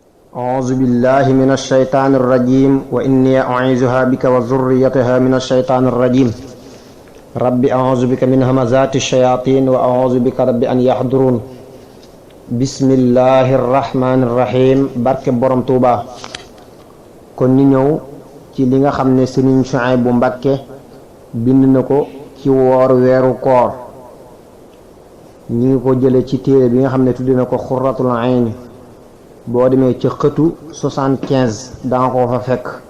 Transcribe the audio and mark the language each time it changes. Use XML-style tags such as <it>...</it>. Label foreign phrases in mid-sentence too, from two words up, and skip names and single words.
<ar>أعوذ بالله من الشيطان الرجيم وإني أعيذها بك وذريتها من الشيطان الرجيم رب أعوذ بك من همزات الشياطين وأعوذ بك رب أن يحضرون بسم الله الرحمن الرحيم</ar> <wo>barke borom Tuuba. kon ñu ñëw ci li nga xam ne Sëriñ Suhaybu Mbàkke bind na ko ci woor weeru koor ñi ngi ko jële ci téere bi nga xam ne tudde na ko Xurratul Ayni. boo demee ci xëtu 75 danga ko fa fekk.</wo>